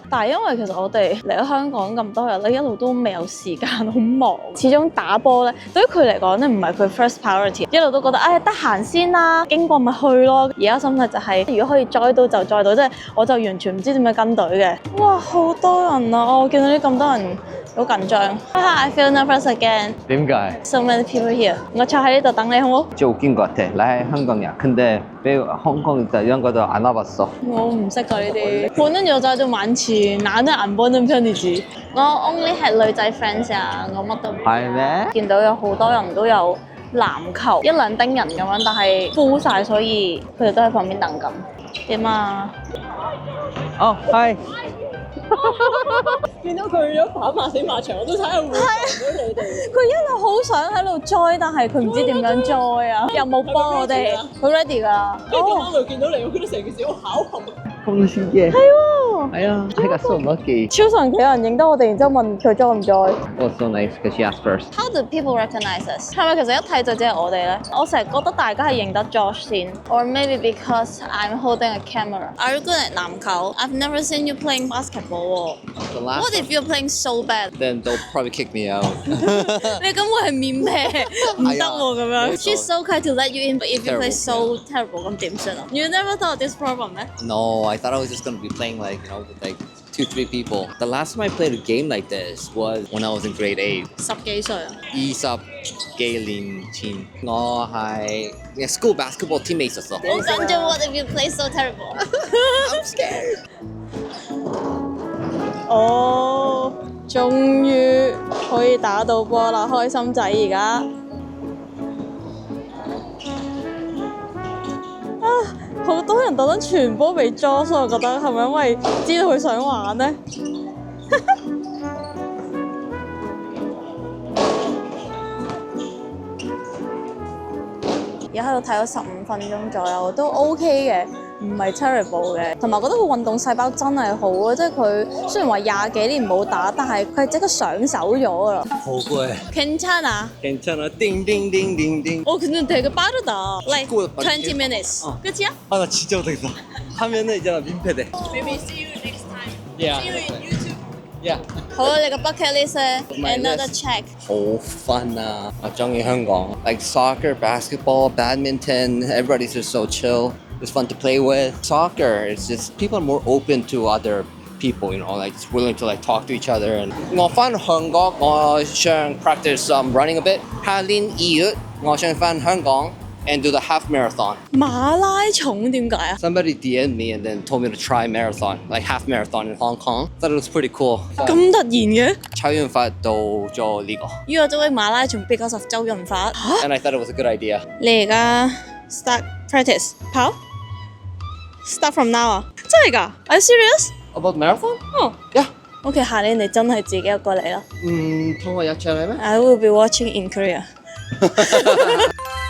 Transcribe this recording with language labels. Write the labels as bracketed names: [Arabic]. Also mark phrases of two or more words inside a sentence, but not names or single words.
[Cantonese] 但係因為其實我哋嚟咗香港咁多日咧，一路都未有時間，好忙。始終打波咧，對於佢嚟講咧，唔係佢 [English] first priority。 [Cantonese] 一路都覺得得閒先啦，經過咪去咯。而家心態就係、如果可以載到就載到，即係我就完全唔知點樣跟隊嘅。哇，好多人啊！我見到啲咁多人。好緊張。 [English] I feel nervous again. [Cantonese] 點解？ [English] So many people here. [Cantonese] 我坐喺呢度等你好唔好？ [Korean] 웃긴 것 같아. 나 한국이야. 근데 왜 홍콩 있다 이런 것도 안 와봤어. [Cantonese] 我唔識㗎呢啲。 [Korean] 보는 여자도 많지. 나는 안 보는 편이지. [Cantonese] 我 only 係女仔 friends 啊，我乜都唔知。係咩？見到有好多人都有籃球，一兩丁人咁樣，但係 full 曬，所以佢哋都喺旁邊等緊。點啊？哦，係。見到佢咗跑馬死馬場，我都睇下會唔會撞到你哋。佢一路好想喺度 join，但係佢唔知點樣 join 啊，又冇幫我哋。佢 ready 㗎。跟住咁啱又見到你，我覺得成件事好巧合。咁先嘅。係喎。係啊，係個 [English] so lucky. [Cantonese] 超神奇有人認得我哋，然之後問佢 join 唔 join。 [English] Was so nice because she asked first. How do people recognize us？ [Cantonese] 係咪其實一睇就只係我哋咧？我成日覺得大家係認得 Josh 先 ， [English] or maybe because I'm holding a camera. Are you good at 籃球？ I've never seen you playing basketball. The last What if you're playing so bad？ then they'll probably kick me out. [Cantonese] 你根本係面皮，唔得喎咁樣。 [English] She's so kind to let you in, but if you play so terrible， [Cantonese] 咁點算啊 [English] ？You never thought of this problem 咩？ No, I thought I was just gonna be playing with like 2-3 people. The last time I played a game like this was when I was in grade 8. [Cantonese] 十幾歲啊？ 20幾年前，我係 [English] school basketball teammates [Cantonese] 咗。好緊張 [English] ，What if you play so terrible？ I'm scared. [Cantonese] 哦，終於可以打到波啦，開心仔而家。啊，好多人特登傳波俾 Jo， 所以我覺得係咪因為知道佢想玩呢？而家喺度睇咗15分鐘左右，都 OK 嘅，唔係 terrible 嘅。同埋覺得佢運動細胞真係好啊！即係佢雖然話20幾年冇打，但係佢係即刻上手咗啦。好攰。 [Korean] 괜찮아. 괜찮아. 띵띵띵띵띵. 근데 되게 빠르다. Like 축구보다 빠르게. 20 minutes. 끝이야? 아, 나 진짜 못하겠어. 하면은 이제 나 민폐돼. [English] Maybe see you next time. Yeah. See you in YouTube. Yeah. [Cantonese] 好啊，你個 [English] bucket list My another list. check。 [Cantonese] 好 fun 啊！我中意香港 [English] like soccer, basketball, badminton. Everybody's just so chill. It's fun to play with. Soccer, it's just people are more open to other people, you know, like it's willing to like talk to each other. And [Cantonese] 我返香港，我想 [English] practice running a bit. [Cantonese] 下年2月，我想返香港 [English] and do the half marathon. [Cantonese] 馬拉松點解啊？ [English] Somebody DM'd me and then told me to try marathon, like half marathon in Hong Kong. Thought it was pretty cool. [Cantonese] 咁突然嘅？抽完發到咗呢個。約咗位馬拉松比較實周潤發。 [English] And I thought it was a good idea. [Cantonese] 你而家 [English] start practice [Cantonese] 跑 ？ [English] Start from now [Cantonese] 啊？真係㗎 [English] ？Are you serious？ About marathon? [Cantonese] 哦 [English] Yeah. [Cantonese] OK，下年你真係自己一個嚟啦。同我一齊嚟咩？ [English] I will be watching in Korea。